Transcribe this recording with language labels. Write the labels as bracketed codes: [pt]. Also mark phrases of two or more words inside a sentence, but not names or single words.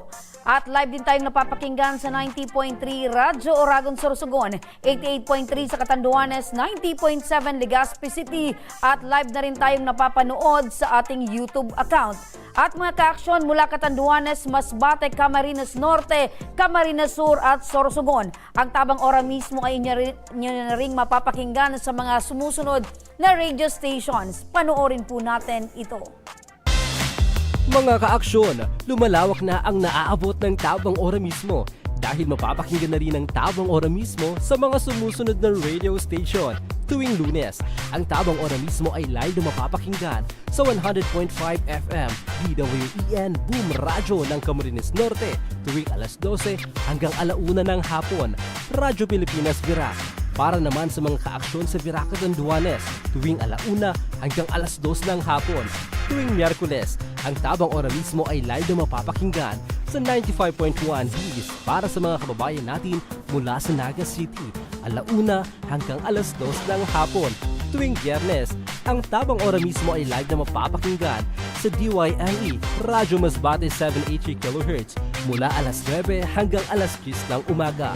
[tl] At live din tayong napapakinggan sa 90.3 Radyo Oragon Sorsogon, 88.3 sa Catanduanes, 90.7 Legazpi City at live na rin tayong napapanood sa ating YouTube account. At mga ka-aksyon mula Catanduanes, Masbate, Camarines Norte, Camarines Sur at Sorsogon. Ang tabang ora mismo ay inyo na ring mapapakinggan sa mga sumusunod na radio stations. Panoorin po natin ito. Mga ka-aksyon, lumalawak na ang naaabot ng Tabang Ora mismo dahil mapapakinggan na rin ang Tabang Ora mismo sa mga sumusunod na radio station. Tuwing Lunes, ang Tabang Ora mismo ay live na mapapakinggan sa 100.5 FM DWEN Boom Radyo ng Camarines Norte tuwing alas 12 hanggang alauna ng hapon, Radyo Pilipinas Virac. Para naman sa mga ka-aksyon sa Virac Catanduanes tuwing alauna hanggang alas 2 ng hapon. Tuwing Miyerkules, ang Tabang Ora mismo ay live na mapapakinggan sa 95.1 His para sa mga kababayan natin mula sa Naga City, alauna hanggang alas 2 ng hapon. Tuwing Biyernes, ang Tabang Ora mismo ay live na mapapakinggan sa DYME, Radyo Masbate 780 kHz mula alas 9 hanggang alas 10 ng umaga.